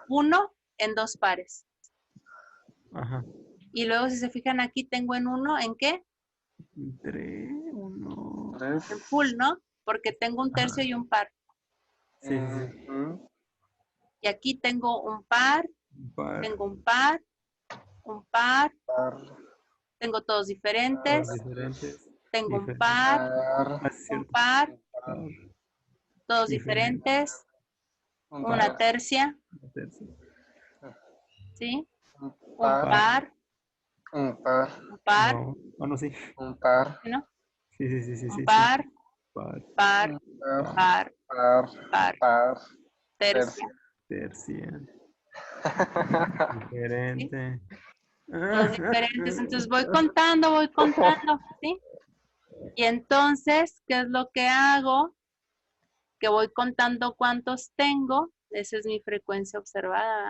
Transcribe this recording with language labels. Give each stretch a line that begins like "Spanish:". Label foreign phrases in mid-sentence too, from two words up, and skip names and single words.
Spanish: 1 en 2 pares. Ajá. Y luego, si se fijan, aquí tengo en 1, ¿en qué? 3, 1. 3. En full, ¿no? Porque tengo un tercio y un par. Sí, sí, sí. Y aquí tengo un par, Un par. tengo un par, tengo todos diferentes, Diferentes. tengo un Diferentes. par, Ah, un cierto. par, Par. todos Diferente. diferentes, una tercia, Una tercia. ¿sí? Un par, par, un par, un par, No, no, sí. un par, ¿sí, no? Sí, sí, sí, sí, Un sí. par, Par. par, un par, par, par, par, par, tercia, Tercia. ¿sí? Diferente. Todos diferentes. Entonces voy contando, ¿sí? Y entonces, ¿qué es lo que hago? Que voy contando cuántos tengo. Esa es mi frecuencia observada.